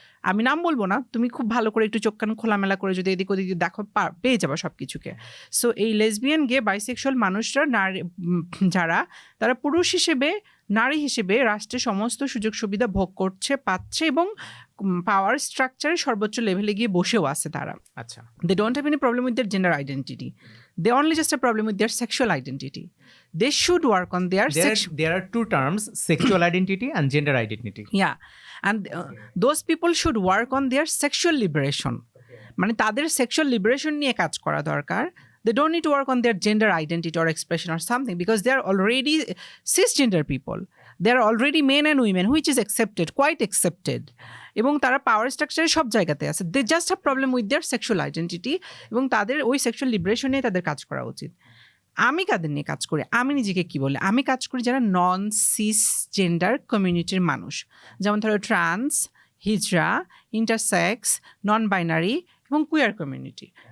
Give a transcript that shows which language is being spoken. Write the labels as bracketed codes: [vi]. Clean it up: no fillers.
[bn] আমি নাম বলবো না, তুমি খুব ভালো করে একটু চোখ কান খোলামেলা করে যদি এদিক ওদিক দেখো, পেয়ে যাবে সব কিছুকে। সো এই লেসবিয়ান, গে, বাইসেক্সুয়াল মানুষরা, যারা তারা পুরুষ হিসেবে, নারী হিসেবে রাষ্ট্রের সমস্ত সুযোগ সুবিধা ভোগ করছে, পাচ্ছে, এবং পাওয়ার স্ট্রাকচারের সর্বোচ্চ লেভেলে গিয়ে বসেও আছে তারা। আচ্ছা, [en] they don't have any problem with their gender identity, they only just a problem with their sexual identity. They should work on their there are two terms, sexual identity and gender identity. yeah, and those people should work on their sexual liberation. [bn] মানে তাদের sexual liberation নিয়ে কাজ করা দরকার। [en] They don't need to work on their gender identity or expression or something, because they are already cisgender people. They are already men and women, which is accepted, quite accepted. [bn] এবং তারা পাওয়ার স্ট্রাকচারে সব জায়গাতে আছে। [en] They just have problem with their sexual identity, [bn] এবং তাদের ওই sexual liberation নিয়ে তাদের কাজ করা উচিত। আমি কাদের নিয়ে কাজ করি? আমি নিজেকে কি বলে? আমি কাজ করি যারা নন সিস জেন্ডার কমিউনিটির মানুষ, যেমন ধরো ট্রান্স, হিজড়া, ইন্টারসেক্স, নন বাইনারি এবং কুয়ার কমিউনিটি।